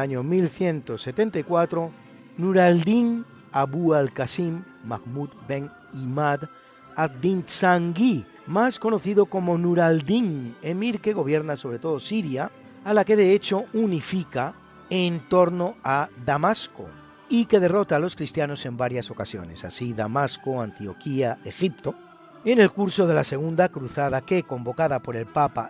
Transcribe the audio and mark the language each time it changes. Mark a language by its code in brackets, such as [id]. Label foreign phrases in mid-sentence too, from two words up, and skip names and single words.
[es] año 1174 Nur al-Din Abu al-Qasim Mahmud ben Imad ad-Din Zangí, más conocido como Nur al-Din, emir que gobierna sobre todo Siria, a la que de hecho unifica en torno a Damasco y que derrota a los cristianos en varias ocasiones, así Damasco, Antioquía, Egipto, en el curso de la Segunda Cruzada que, convocada por el Papa